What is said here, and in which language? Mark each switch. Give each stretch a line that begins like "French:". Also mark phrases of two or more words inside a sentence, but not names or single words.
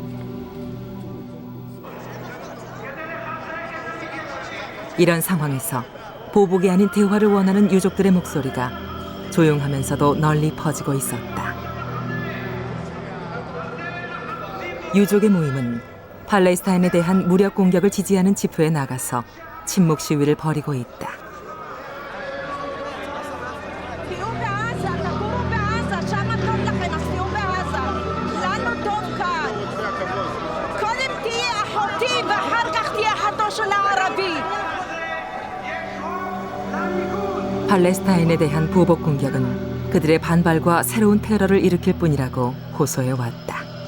Korean: 이런 상황에서 보복이 아닌 대화를 원하는 유족들의 목소리가 조용하면서도 널리 퍼지고 있었다. 유족의 모임은 팔레스타인에 대한 무력 공격을 지지하는 집회에 나가서 침묵 시위를 벌이고 있다.
Hebrew: תהיו בעזה, תגורו בעזה, שם טוב לכם, אז תהיו בעזה. לנו טוב כאן. קודם תהיה אחותי ואחר כך תהיה אחותו של הערבי.
Korean: 팔레스타인에 대한 보복 공격은 그들의 반발과 새로운 테러를 일으킬 뿐이라고 호소해 왔다.